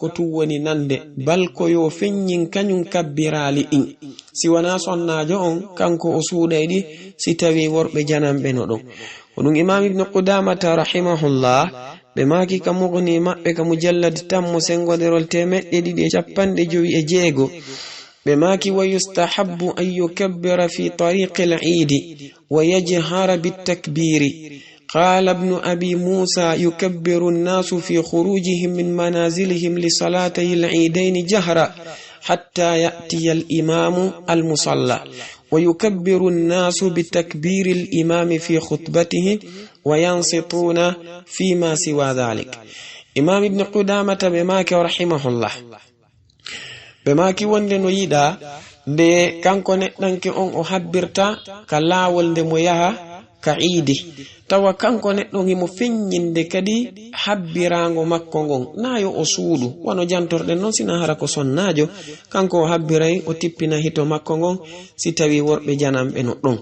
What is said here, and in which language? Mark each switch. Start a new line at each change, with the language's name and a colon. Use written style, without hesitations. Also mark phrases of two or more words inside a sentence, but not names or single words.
Fula: tu woni nande bal ko yo feññin kañum kabbirali ɗin si wana sonnajo on kanko o suuɗayɗi si tawi worɓe janamɓe no ɗon ko ɗum imam ibnu qudamata rahimahullah ɓe maaki ka mughni maɓɓe ka mujallad tammo sengoderol 256 بماكي
Arabic: ويستحب أن يكبر في طريق العيد ويجهر بالتكبير. قال ابن أبي موسى يكبر الناس في خروجهم من منازلهم لصلاتي العيدين جهرا حتى يأتي الإمام المصلى، ويكبر الناس بتكبير الإمام في خطبته وينصتون فيما سوى ذلك.
Fula: إمام ابن قدامة بماكي
Arabic: رحمه الله
Fula: بماكي وندن يدا de kanko neɗɗanke on o habbirta ka laawol nde mo yaha ka iidi, tawa kanko neɗɗon himo feññinde kadi habbirango makko ngon nayo o suudu wano jantorɗen noon sina hara ko sonnajo, kanko o habbiray o tippina hito makko ngon si tawi worɓe janamɓe no ɗon.